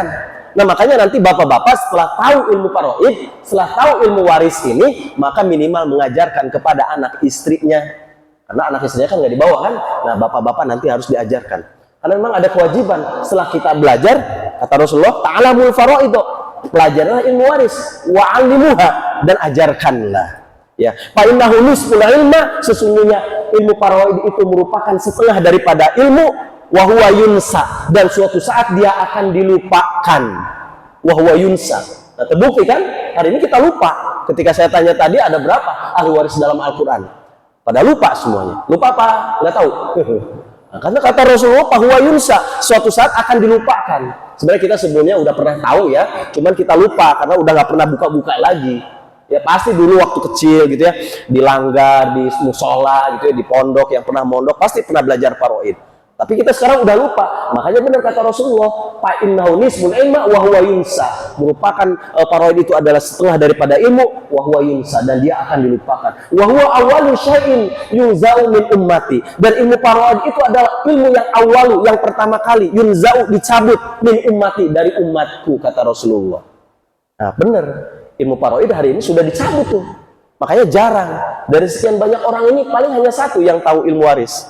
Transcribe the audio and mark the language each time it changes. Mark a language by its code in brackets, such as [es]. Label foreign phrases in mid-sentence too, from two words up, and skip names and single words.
[id] Nah, makanya nanti bapak-bapak setelah tahu ilmu faraid, setelah tahu ilmu waris ini, maka minimal mengajarkan kepada anak istrinya. Karena anak istrinya kan nggak dibawa kan. Nah, bapak-bapak nanti harus diajarkan. Karena memang ada kewajiban setelah kita belajar, kata Rasulullah, [ar] تعلموا الفرائض, [id] pelajarilah ilmu waris, [ar] وعلموها, [id] dan ajarkanlah. [ar] Ya, فإنه نصف العلم, [id] sesungguhnya ilmu faraid itu merupakan setengah daripada ilmu, [ar] وهو ينسى, [id] dan suatu saat dia akan dilupakan. [ar] وهو ينسى. [id] Nah, terbukti kan? Hari ini kita lupa. Ketika saya tanya tadi ada berapa ahli waris dalam Al-Qur'an? Pada lupa semuanya. Lupa apa? Nggak tahu. Nah, karena kata Rasulullah, bahwa yunsa, suatu saat akan dilupakan. Sebenarnya kita sebelumnya udah pernah tahu ya, cuman kita lupa karena udah nggak pernah buka-buka lagi. Ya pasti dulu waktu kecil gitu ya, di langgar, di musola gitu ya, di pondok yang pernah mondok pasti pernah belajar faraid. Tapi kita sekarang udah lupa. Makanya benar kata Rasulullah, [ar] فإنه نصف العلم وهو ينسى. [id] Merupakan faraid itu adalah setengah daripada ilmu, [ar] وهو ينسى, [id] dan dia akan dilupakan. [ar] وهو أول شيء ينزع من أمتي. [id] Dan ilmu faraid itu adalah ilmu yang awalu, yang pertama kali yunza'u, dicabut, [ar] من أمتي, [id] dari umatku, kata Rasulullah. Nah, benar. Ilmu faraid hari ini sudah dicabut tuh. Makanya jarang. Dari sekian banyak orang ini paling hanya satu yang tahu ilmu waris.